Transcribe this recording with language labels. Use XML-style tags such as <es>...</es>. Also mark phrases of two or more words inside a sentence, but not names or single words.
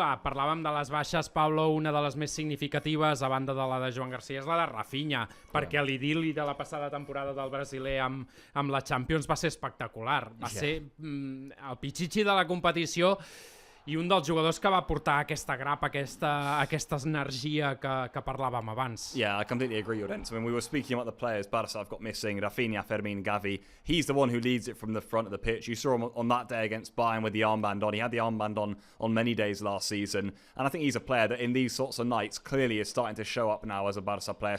<ca>Parlàvem de les baixes, Pablo, una de les més significatives, a banda de la de Joan Garcia, és la de Rafinha, perquè l'idil·li de la passada temporada del brasiler amb la Champions va ser espectacular. Va ser el pichichi de la competició, i un dels jugadors que va portar aquesta grapa, aquesta energia que parlàvem abans.</ca> <en>Yeah, I completely agree with Ents. I mean, we were speaking about the players Barça have got missing, Rafinha, Fermín, Gavi. He's the one who leads it from the front of the pitch. You saw him on that day against Bayern with the armband on. He had the armband on many days last season. And I think he's a player that in these sorts of nights clearly is starting to show up now as a Barça player.</en>